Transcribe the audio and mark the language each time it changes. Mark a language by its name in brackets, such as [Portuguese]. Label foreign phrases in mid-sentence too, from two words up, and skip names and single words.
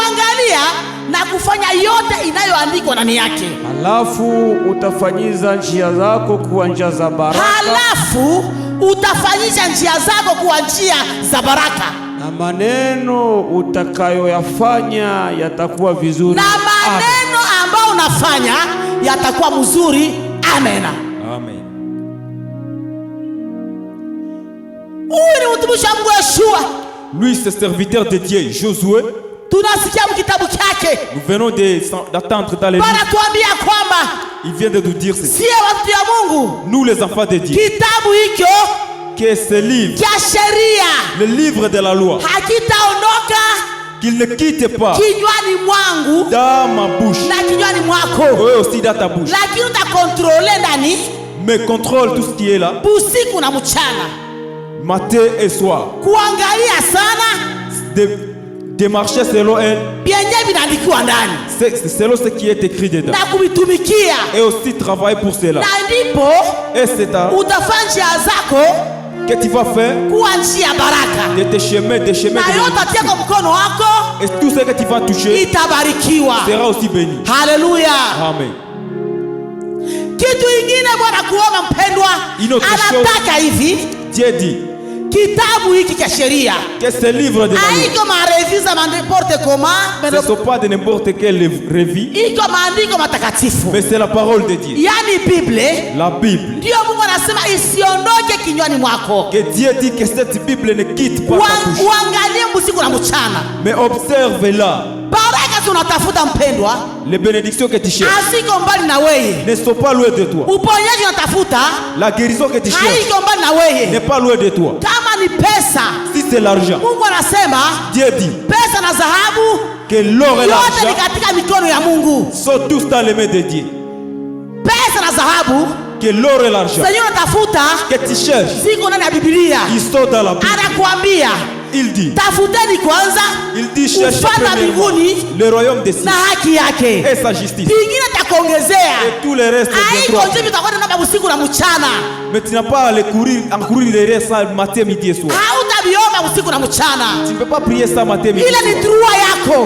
[Swahili] Halafu utafanyisha njia zako kuwa njia za baraka. Na maneno utakayoyafanya yatakuwa vizuri. Ambayo unafanya yatakuwa mzuri. Amen. Amen. [French] Lui, c'est serviteur de Dieu, Josué. Nous venons d'attendre dans les livres. Il vient de nous dire ceci. Nous les enfants de Dieu, que ce livre, le livre de la loi, qu'il ne quitte pas dans ma bouche, oui, aussi dans ta bouche, mais contrôle tout ce qui est là, matin et soir. [Swahili] Kuangalia sana. [French] De marcher selon elle. C'est selon ce qui est écrit dedans. Et aussi travailler pour cela. Et c'est à que tu vas faire de tes chemins, des chemins de et tout ce que tu vas toucher sera aussi béni. Alléluia. Amen. [Swahili] Kitu ingine Bwana kuomba mpendwa, anataka hivi. [French] Dieu dit [Swahili] kitabu hiki cha sheria [French] que ce livre de la loi, [Swahili] haiko mareviza [French] n'importe comment, ce ne sont pas de n'importe quelle revue, [Swahili] iko maandiko matakatifu, [French] mais c'est la parole de Dieu. [Swahili] Yani Bible, [French] la Bible. [Swahili] Ndio Mungu anasema isiondoke kinywani mwako. [French] Que Dieu dit que cette Bible ne quitte pas ta bouche. [Swahili] Uangalie usiku na mchana. [French] Mais observe-la. [Swahili] Baraka tunatafuta mpendwa, [French] les bénédictions que tu cherches [Swahili] asiko mbali na wewe, [French] ne sont pas loin de toi. [Swahili] Uponyaji unatafuta, [French] la guérison que tu cherches [Swahili] haiko mbali na wewe, [French] n'est pas loin de toi. [Swahili] Kama ni pesa, [French] si c'est l'argent, [Swahili] Mungu anasema [French] Dieu dit [Swahili] pesa na dhahabu [French] que l'or et l'argent [Swahili] yote ni katika mikono ya Mungu, [French] sont tous dans les mains de Dieu. [Swahili] Pesa na dhahabu, [French] que l'or et l'argent que tu cherches, ils sont dans la Bible. Il dit, [Swahili] tafuteni kwanza, [French] il dit cherchez le royaume des cieux et sa justice, et tout le reste viendra. Mais tu n'as pas à courir les restes matin, midi et soir. Tu ne peux pas prier ça matin, midi et soir.